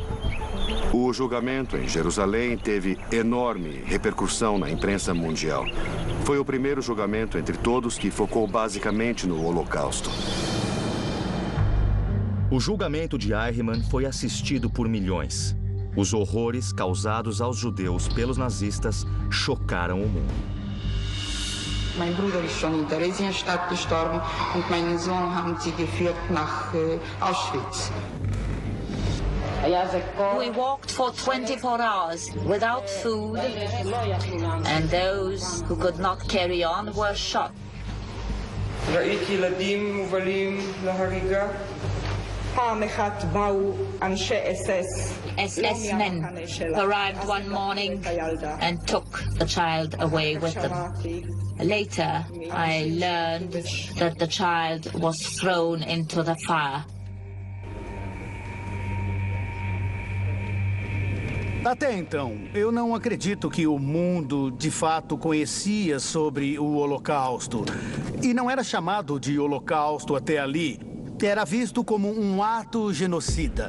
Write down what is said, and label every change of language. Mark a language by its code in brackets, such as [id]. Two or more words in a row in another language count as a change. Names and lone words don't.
[pt] O julgamento em Jerusalém teve enorme repercussão na imprensa mundial. Foi o primeiro julgamento entre todos que focou basicamente no Holocausto. O julgamento de Eichmann foi assistido por milhões. Os horrores causados aos judeus pelos nazistas chocaram o mundo. [de] Mein Bruder ist schon in Theresienstadt gestorben und meinen Sohn haben sie geführt nach Auschwitz. [en] We walked for 24 hours without food, and those who could not carry on were shot. SS men arrived one morning and took the child away with them. Later, I learned that the child was thrown into the fire. [pt] Até então, eu não acredito que o mundo, de fato, conhecia sobre o Holocausto. E não era chamado de Holocausto até ali. Era visto como um ato genocida.